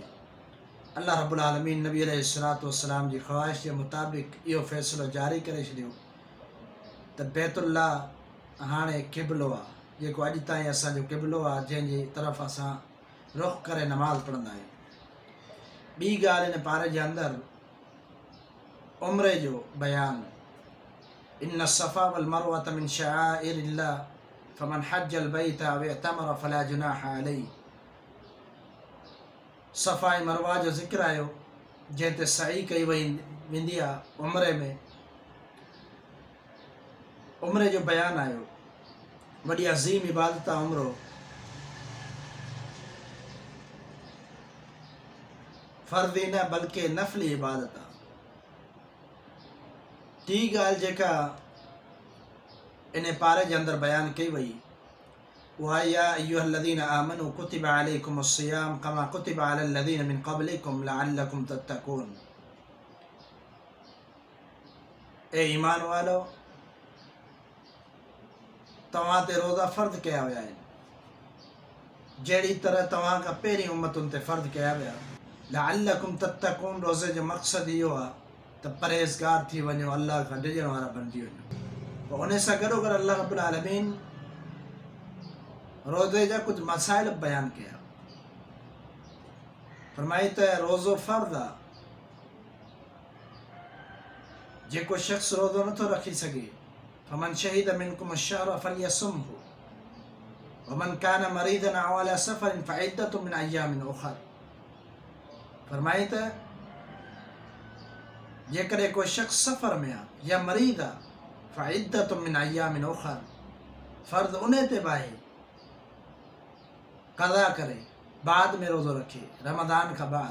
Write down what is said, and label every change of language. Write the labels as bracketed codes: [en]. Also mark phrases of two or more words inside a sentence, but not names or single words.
[sd] अल्लाह रब्बुल आलमीन नबी [ar] عليه الصلاة والسلام [sd] जी ख़्वाहिश जे मुताबिक़ इहो फ़ैसिलो जारी करे छॾियो त बैतुल्लाह हाणे क़िबलो आहे, जेको अॼु ताईं असांजो क़िबलो आहे, जंहिंजी तरफ़ असां रुख़ करे नमाज़ पढ़ंदा आहियूं। ॿी ॻाल्हि इन पारे जे अंदरि उम्रे जो बयानु, [ar] إن الصفا والمروة من شعائر الله فمن حج البيت أو اعتمر فلا جناح عليه. [sd] सफ़ा ऐं मरवा जो ज़िक्र आयो, जंहिं ते सई कई वेंदी आहे उम्रे में। उम्रे जो बयानु आयो, वॾी अज़ीम इबादत आहे उम्रो। फ़र्ज़ी न बल्कि नफ़ली इबादत आहे। टी ॻाल्हि जेका इन पारे जे अंदरि बयानु कई वई उहा [ar] يا أيها الذين آمنوا كتب عليكم الصيام كما كتب على الذين من قبلكم لعلكم تتقون. [sd] ए ईमान वालो, तव्हां ते रोज़ा फ़र्ज़ कया विया आहिनि, जहिड़ी तरह तव्हां खां पहिरीं उम्मतुनि ते फ़र्ज़ कया विया। [ar] لعلكم تتقون, [sd] रोज़े जो मक़सदु इहो आहे त परहेज़गार थी वञो, अल्लाह खां डिॼण वारा बणिजी वञो। पोइ उन सां गॾोगॾु अल्लाह रब्बुल आलमीन रोज़े जा कुझु मसाइल बयानु कया। फरमाई त रोज़ो फ़र्ज़ आहे, जेको शख़्स रोज़ो नथो रखी सघे [ar] فمن شهد منكم الشهر فليصمه ومن كان مريضا أو على سفر فعدة من أيام أخر. [sd] फरमाई त जेकॾहिं कोई शख़्स सफ़र में आहे या मरीद आहे [ar] فعدة من أيام أخر, [sd] फ़र्ज़ उन ते बि आहे क़ज़ा करे बाद में रोज़ो रखे, रमज़ान खां बाद।